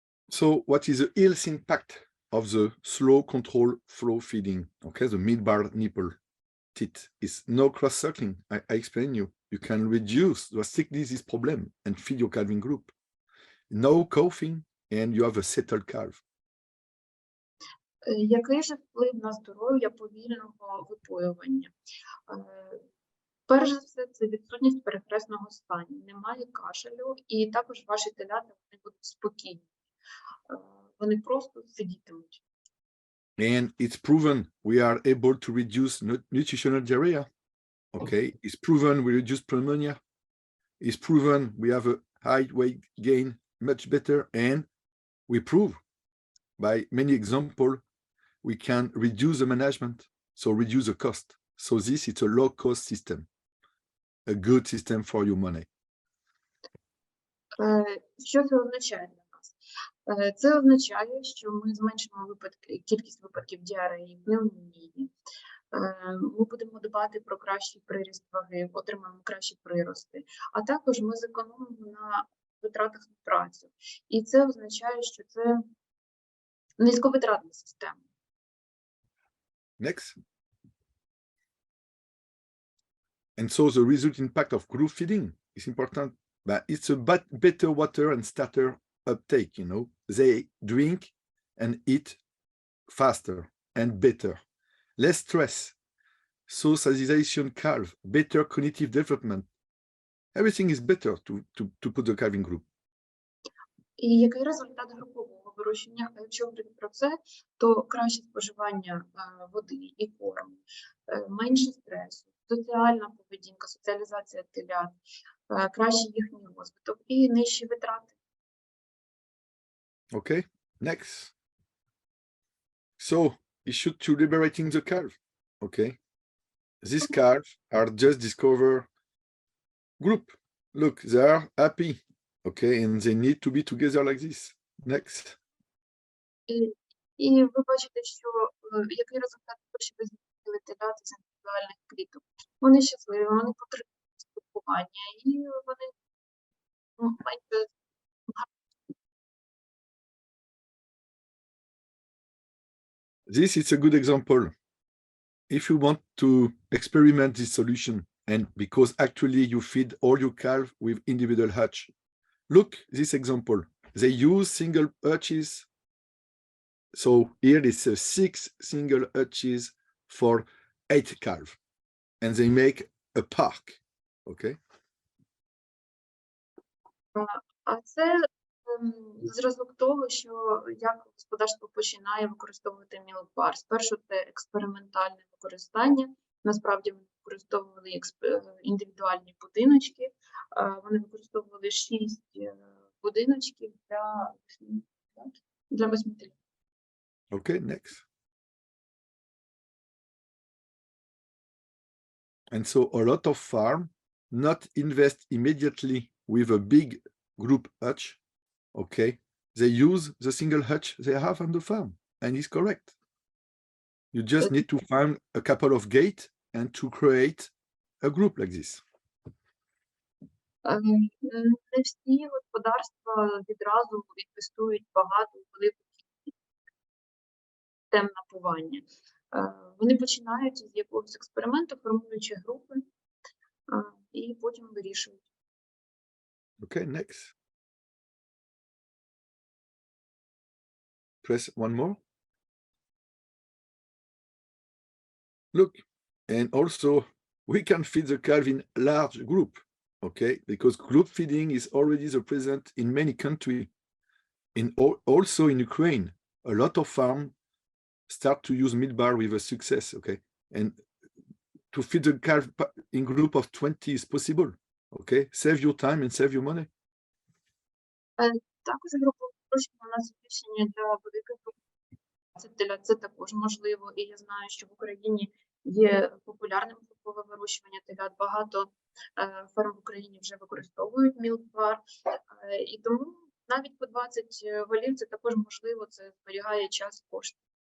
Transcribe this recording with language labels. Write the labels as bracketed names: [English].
[English] So what is the health impact of the slow control flow feeding? Okay, the mid-bar nipple teat is no cross-suckling. I explain you. You can reduce drastically this problem and feed your calving group. No coughing, and you have a settled calf. [Ukrainian] Який же вплив на здоров'я повільного випоювання? Перш за все, це відсутність перехресного стану, немає кашелю, і також ваші телята вони будуть спокійні. Вони просто сидітимуть. [English] And it's proven we are able to reduce nutritional diarrhea. Okay, it's proven we reduce pneumonia. It's proven we have a high weight gain much better, and we prove by many examples we can reduce the management, so reduce the cost. So this is a low cost system, a good system for your money. [Ukrainian] Що це означає для нас? Це означає, що ми зменшимо кількість випадків діареї, пневмонії. Ми будемо дбати про кращий приріст ваги, отримаємо кращі прирости. А також ми зекономимо на витратах на працю. І це означає, що це низьковитратна система. [English] Next. And so the result impact of group feeding is important, but it's a better water and starter uptake, you know. They drink and eat faster and better. Less stress, socialization calf, better cognitive development. Everything is better to put the calving group. [Ukrainian] І який результат групового вирощення? Якщо говорити про це, то краще споживання води і корму, менше стресу, соціальна поведінка, соціалізація телят, кращий їхній розвиток і нижчі витрати. [English] Okay, next. So, issue to liberating the calf. Okay, these calves are just discover group. Look, they are happy. Okay, and they need to be together like this. Next. [Ukrainian] І ви бачите, що який результат того, що ви змінили телят з індивідуальних кліток. Вони щасливі, вони потребують спілкування, і вони менше. [English] This is a good example. If you want to experiment this solution, and because actually you feed all your calf with individual hatch, look this example. They use single hatches. So here is 6 single hatches for 8 calf, and they make a park. Okay. [Ukrainian] А це зразок того, що як господарство починає використовувати мілк-бар. Спершу це експериментальне використання. Насправді вони використовували індивідуальні будиночки. Вони використовували 6 будиночків для 8 телят. [English] Okay, next. And so a lot of farm not invest immediately with a big group hutch. Okay, they use the single hutch they have on the farm, and it's correct. You just need to find a couple of gates and to create a group like this. [Ukrainian] Не всі господарства відразу інвестують багато у велику кількість систем напування. Вони починають з якогось експерименту, формуючи групи, і потім вирішують. [English] Okay, next. Press one more. Look, and also we can feed the calf in large group, okay? Because group feeding is already the present in many countries. Also in Ukraine, a lot of farms start to use mid-bar with a success, okay? And to feed the calf in group of 20 is possible, okay? Save your time and save your money. [Ukrainian] Також групове вирощування на збільшення для великих груп. Це також можливо, і я знаю, що в Україні є популярним групове вирощування телят. Багато ферм в Україні вже використовують мілк-бар, і тому навіть по 20 голів це також можливо, це зберігає час і кошти.